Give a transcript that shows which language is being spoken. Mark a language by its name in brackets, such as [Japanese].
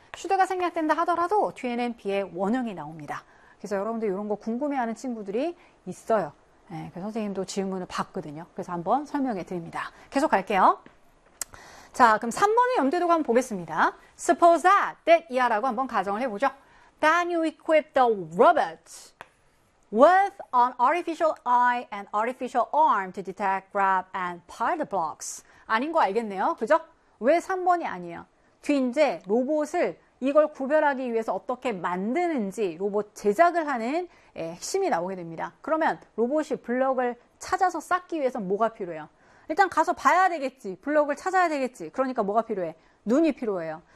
[Korean] 슈드가 생략된다 하더라도 뒤에는 비의 원형이 나옵니다. 그래서 여러분들 이런 거 궁금해하는 친구들이 있어요. 네, 그래서 선생님도 질문을 받거든요. 그래서 한번 설명해 드립니다. 계속 갈게요. 자, 그럼 3번의 염두에 두고 한번 보겠습니다. [English] Suppose that [Korean] 이하라고 한번 가정을 해보죠. [English] Then you equip the robot with an artificial eye and artificial arm to detect, grab and pile the blocks. [Korean] 아닌 거 알겠네요. 그죠? 왜 3번이 아니에요? 뒤인제 로봇을 이걸 구별하기 위해서 어떻게 만드는지 로봇 제작을 하는 핵심이 나오게 됩니다. 그러면 로봇이 블럭을 찾아서 쌓기 위해서 뭐가 필요해요? 일단 가서 봐야 되겠지. 블럭을 찾아야 되겠지. 그러니까 뭐가 필요해? 눈이 필요해요.